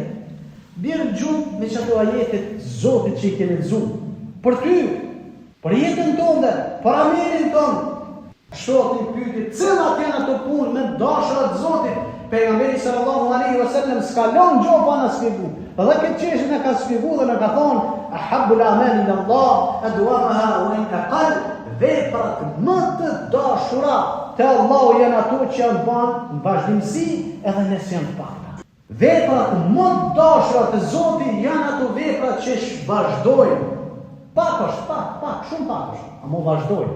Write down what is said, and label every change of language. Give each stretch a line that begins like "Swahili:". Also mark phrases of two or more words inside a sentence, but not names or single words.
Albanian: Bjerë gjumë me qëto ajetet Zotit që i ke lexuar. Për ty, për jetën tonë, për amelin tonë. Shoti pyeti, cilat janë ato punë me dashurat e Zotit? Pejgamberi
Arabic: sallallahu alaihi wasallam
Albanian: s'ka lënë gjë pa na shpjeguar. Dhe këtë çështje na ka shpjeguar dhe na ka thonë,
Arabic: ahabbul a'mali ila Allah adwamaha wa in aqall.
Albanian: Veprat më të dashura te Allahu janë ato që janë bën në vazhdimsi edhe nëse janë të pakta. Veprat më të dashura të Zotit janë ato veprat që vazhdojnë. Pak është, pak, shumë pak është, ama vazhdojnë.